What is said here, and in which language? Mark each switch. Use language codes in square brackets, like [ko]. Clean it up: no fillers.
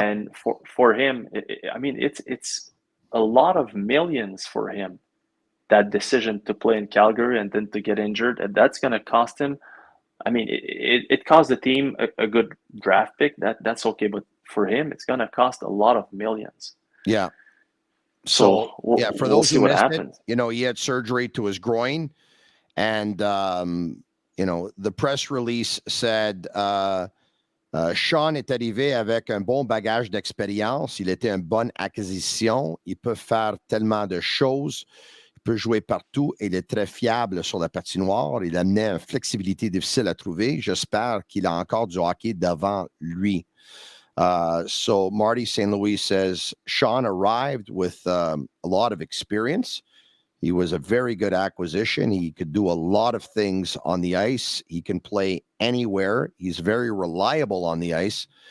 [en] And for him, it's a lot of millions for him, that decision to play in Calgary and then to get injured. And that's going to cost him. It cost the team a good draft pick. That's okay. But for him, it's going to cost a lot of millions. Yeah. So for those who missed it, he had surgery to his groin. And, the press release said, [fr] Sean est arrivé avec un bon bagage d'expérience. Il était une bonne acquisition. Il peut faire tellement de choses. Il peut jouer partout et il est très fiable sur la patinoire. Il amenait une flexibilité difficile à trouver. J'espère qu'il a encore du hockey devant lui. [en] So Marty St. Louis says, Sean arrived with a lot of experience. He was a very good acquisition. He could do a lot of things on the ice. He can play anywhere. He's very reliable on the ice.